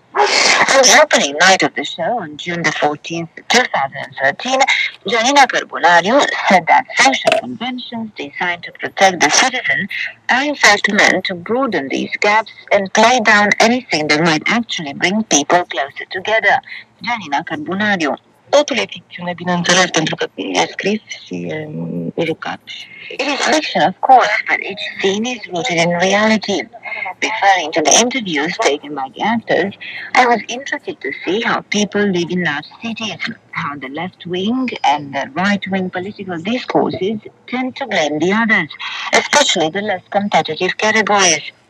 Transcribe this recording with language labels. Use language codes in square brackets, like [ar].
[en] On the opening night of the show on June the 14th, 2013, Janina Carbonariu said that social conventions designed to protect the citizen are in fact meant to broaden these gaps and play down anything that might actually bring people closer together. Janina Carbonariu. [ro] Totul e ficțiune, bineînțeles, pentru că e scris și e jucat. [en] It is fiction, of course, but each scene is rooted in reality. Referring to the interviews taken by the actors, I was interested to see how people live in large cities, how the left-wing and the right-wing political discourses tend to blame the others, especially the less competitive categories.